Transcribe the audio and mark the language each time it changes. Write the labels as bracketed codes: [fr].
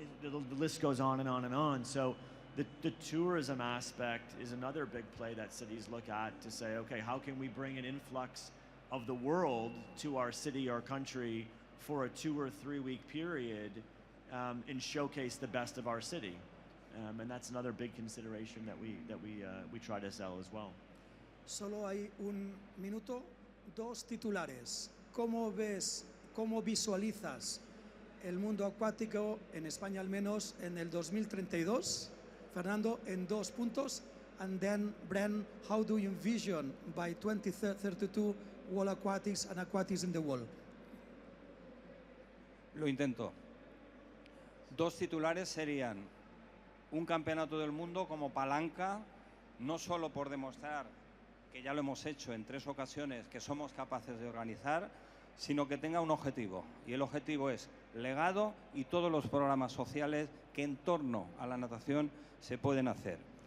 [en] The list goes on and on and on. So the tourism aspect is another big play that cities look at to say, okay, how can we bring an influx of the world to our city or country for a 2 or 3 week period and showcase the best of our city? And that's another big consideration that we try to sell as well. [es] Solo hay un minuto, 2 titulares. ¿Cómo visualizas el mundo acuático, en España al menos, en el 2032? Fernando, en 2 puntos. [en] And then, Brent, how do you envision by 2032 World Aquatics and Aquatics in the world? [es] Lo intento. 2 titulares serían un campeonato del mundo como palanca, no solo por demostrar que ya lo hemos hecho en 3 ocasiones, que somos capaces de organizar, sino que tenga un objetivo. Y el objetivo es legado y todos los programas sociales que en torno a la natación se pueden hacer.